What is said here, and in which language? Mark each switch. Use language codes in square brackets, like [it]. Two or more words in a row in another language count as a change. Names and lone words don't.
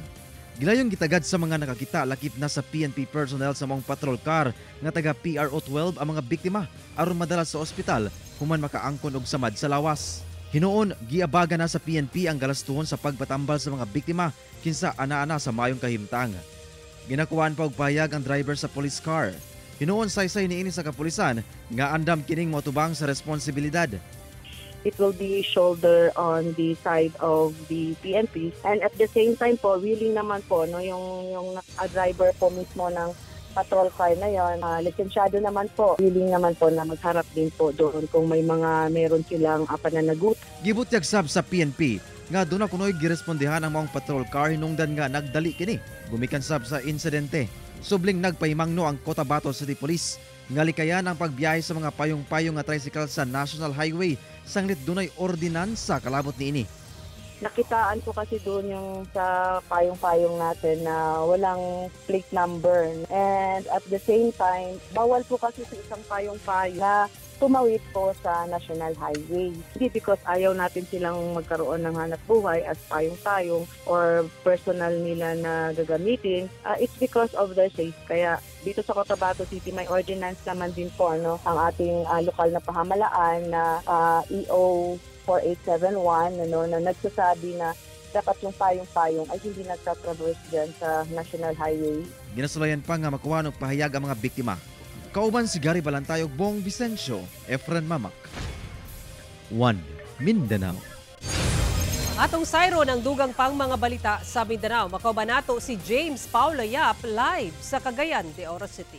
[ceb] Gilayong gitagad sa mga nakakita lakip na sa PNP personnel sa mong patrol car nga taga PRO-12 ang mga biktima aron madala sa ospital human makaangkon og samad sa lawas. Hinuon giabaga na sa PNP ang galastuhon sa pagpatambal sa mga biktima kinsa ana-ana sa mayong kahimtang. Ginakuhaan pa og pahayag ang driver sa police car. Hinuon saysay niini sa kapulisan nga andam kining motubang sa responsibilidad. [en] It will be shoulder on the side of the PNP, and at the same time [tl] po willing naman po no yung driver po mismo ng patrol car na yon, lisensyado naman po, willing naman po na magharap din po doon kung may meron silang pananagut. [ceb] Gibutyag sab sa PNP nga doon na kunoy girespondihan ang mga patrol car hinungdan nga nagdali kini gumikan sab sa insidente. Subling nagpahimangno ang Cotabato City Police nga likayan ang pagbiyahe sa mga payong-payong nga tricycle sa National Highway sanglit dunay ordinansa kalabot niini. [tl] Nakitaan ko kasi doon yung sa payong-payong natin na walang plate number, [en] and at the same time [tl] bawal po kasi sa isang payong-payong na tumawid po sa National Highway. Hindi because ayaw natin silang magkaroon ng hanap buhay as payong-payong or personal nila na gagamitin. [en] It's because of their safety. [tl] Kaya dito sa Cotabato City may ordinance naman din po ang ating lokal na pamahalaan na EO 4871 na nagsasabi na dapat yung payong-payong ay hindi nagtatraverse dyan sa National Highway. [ceb] Ginasulayan pa nga makuha ng pahayag ang mga biktima. Kauban si Gary Balantayog, Bong Vicencio, Efren Mamak. One Mindanao. Atong sayro ng dugang pang mga balita sa Mindanao. Makauban nato si James Paulo Yap live sa Cagayan de Oro City.